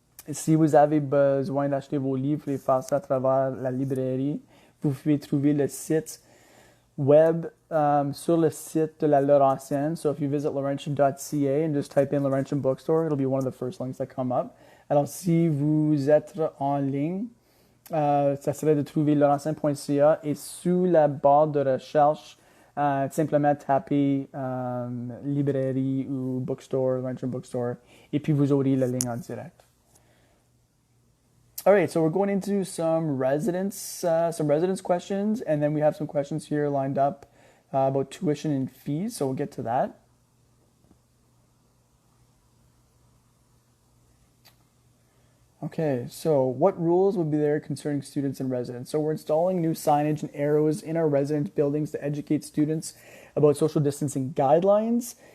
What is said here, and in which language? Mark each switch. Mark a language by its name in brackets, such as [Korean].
[French] Si vous avez besoin d'acheter vos livres et faire ça à travers la librairie, vous pouvez trouver le site web sur le site de la Laurentian. [English] So if you visit Laurentian.ca and just type in Laurentian Bookstore, it'll be one of the first links that come up. [French] Alors, si vous êtes en ligne, ça serait de trouver laurentian.ca et sous la barre de recherche, simplement taper librairie ou bookstore, Laurentian Bookstore, et puis vous aurez la ligne en direct. [English] All right, so we're going into some residence questions, and then we have some questions here lined up about tuition and fees, so we'll get to that. Okay, so what rules will be there concerning students and residents? So we're installing new signage and arrows in our residence buildings to educate students about social distancing guidelines.